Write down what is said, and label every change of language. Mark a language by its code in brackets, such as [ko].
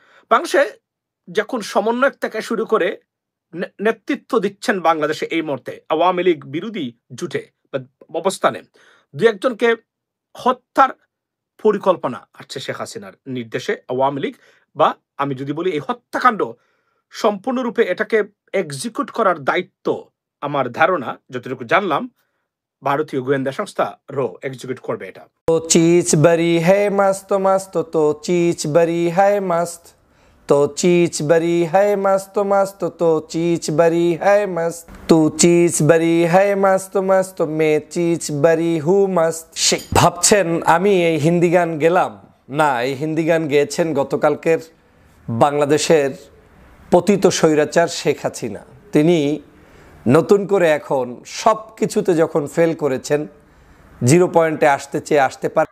[bn] বাংলাদেশে যখন সমন্বয়ক থেকে শুরু করে নেতৃত্ব দিচ্ছেন বাংলাদেশে এই মুহূর্তে আওয়ামী লীগ বিরোধী জুটে বা অবস্থানে দু একজনকে হত্যার পরিকল্পনা আসছে শেখ হাসিনার নির্দেশে আওয়ামী লীগ, বা আমি যদি বলি এই হত্যাকাণ্ড সম্পূর্ণরূপে এটাকে এক্সিকিউট করার দায়িত্ব আমার ধারণা যতটুকু জানলাম ভারতীয় গোয়েন্দা সংস্থা র এক্সিকিউট করবে এটা। [hi] तो चीज बड़ी है मस्त मस्त तो चीज बड़ी है मस्त तो चीज बड़ी है मस्त मस्त तो चीज बड़ी है मस्त तू चीज बड़ी है मस्त मस्त मैं चीज बड़ी हूँ मस्त। [bn] ভাবছেন আমি এই হিন্দি গান গেলাম না, এই হিন্দি গান গেয়েছেন গতকালকের বাংলাদেশের পতিত স্বৈরাচার শেখ হাসিনা। তিনি নতুন করে এখন সব কিছুতে যখন ফেল করেছেন, জিরো পয়েন্টে আসতে চেয়ে আসতে পারে।